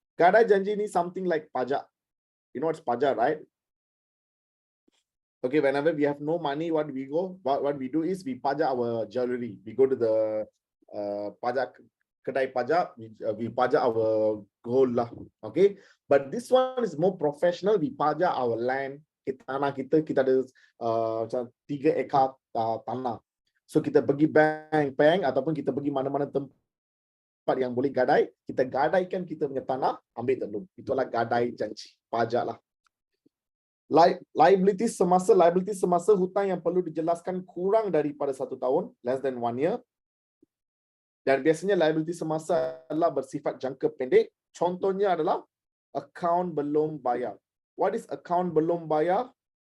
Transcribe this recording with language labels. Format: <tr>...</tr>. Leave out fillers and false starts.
<en>Gadai janji is something like pajak. You know what's pajak, right? Okay, whenever we have no money, what we do is we pajak our jewelry. We go to the kedai pajak, we pajak our gold lah. Okay, but this one is more professional. We pajak our land.</en> <ms>Tanah kita ada 3 ekar tanah. So kita pergi bank ataupun kita pergi mana-mana tempat yang boleh gadai, kita gadaikan kita punya tanah, ambil loan. Itulah gadai janji, pajak lah. Liability semasa hutang yang perlu dijelaskan kurang daripada 1 tahun,</ms> <en>less than 1 year.</en> <ms>Dan biasanya liability semasa adalah bersifat jangka pendek. Contohnya adalah account belum bayar.</ms> <en>What is account belum bayar?</en>